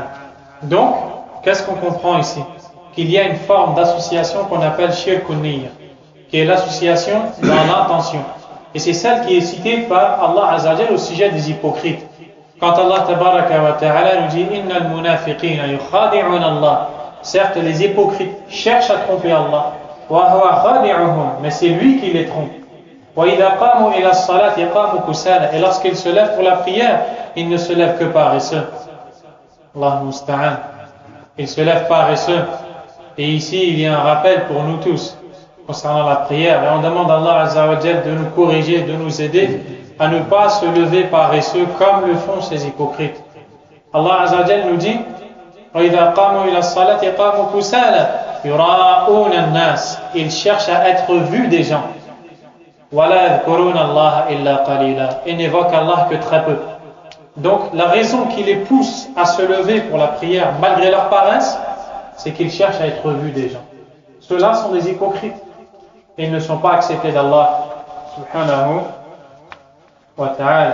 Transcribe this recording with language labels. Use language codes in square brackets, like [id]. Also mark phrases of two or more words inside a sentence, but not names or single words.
[fr] Donc, qu'est-ce qu'on comprend ici? Qu'il y a une forme d'association qu'on appelle [ar] شرك النية, [fr] qui est l'association dans l'intention. Et c'est celle qui est citée par [ar] الله عز وجل [fr] au sujet des hypocrites. Quand [ar] الله تبارك وتعالى [fr] nous dit « [ar] إن المنافقين يخادعون الله [fr] » certes, les hypocrites cherchent à tromper Allah. [ar] وهو خادعهم, [fr] mais c'est lui qui les trompe. [ar] وإذا قاموا إلى الصلاة قاموا كسالى, [fr] et lorsqu'ils se lèvent pour la prière, ils ne se lèvent que paresseux. [ar] الله المستعان. [fr] Ils se lèvent paresseux. Et ici, il y a un rappel pour nous tous concernant la prière. Et on demande à [ar] الله عز وجل [fr] de nous corriger, de nous aider à ne pas se lever paresseux comme le font ces hypocrites. [ar] الله عز وجل [fr] nous dit [ar] وَإِذَا قَامُوا إِلَى الصَّلَاةِ قَامُوا كُسَالَى يُرَاءُونَ النَّاسِ. [fr] Ils cherchent à être vus des gens. [ar] وَلَا يَذْكُرُونَ اللَّهَ إِلَّا قَلِيلًا. [fr] Ils n'évoquent Allah que très peu. Donc la raison qui les pousse à se lever pour la prière malgré leur paresse, c'est qu'ils cherchent à être vus des gens. Ceux-là sont des hypocrites. Et ils ne sont pas acceptés d' [ar] الله سبحانه وتعالى.